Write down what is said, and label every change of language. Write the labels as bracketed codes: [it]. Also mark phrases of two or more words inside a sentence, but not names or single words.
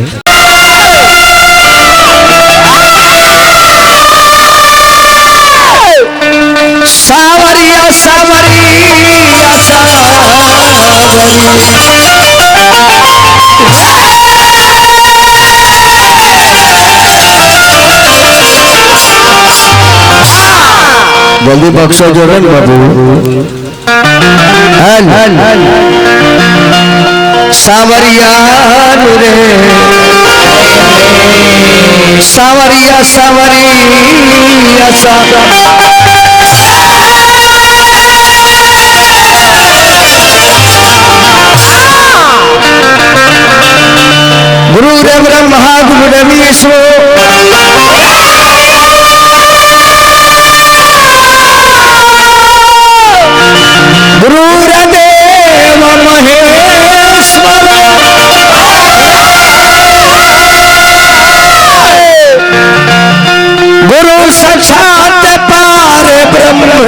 [hi] सावरिया सावरिया जल्दी बक्सो जोरन बाबू सावरिया रे सावरिया सावरिया [sa] गुरुदेव ब्रह्मा गुरुदेव विष्णु गुरुदेव महेश्वर गुरु साक्षात पार ब्रह्म